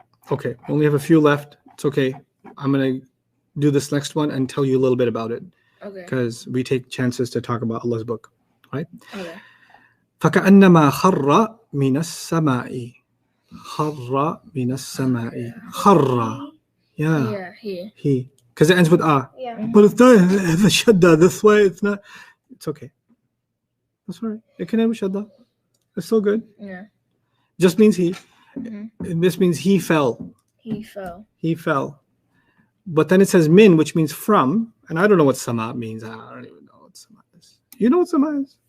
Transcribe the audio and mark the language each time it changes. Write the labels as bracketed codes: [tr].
[en] Okay, we only have a few left. It's okay. I'm going to do this next one and tell you a little bit about it Okay. because we take chances to talk about Allah's book. Okay. [ar] فكأنما خر من السماء خر من السماء خر yeah [en] Yeah. he because it ends with ah Yeah. but it's not the shadda this way it's not it's okay that's all right it can end with shadda it's still good Yeah. just means he Mhm. this means he fell He fell. but then it says min which means from and I don't know what sama means I don't even know what sama is you know what sama is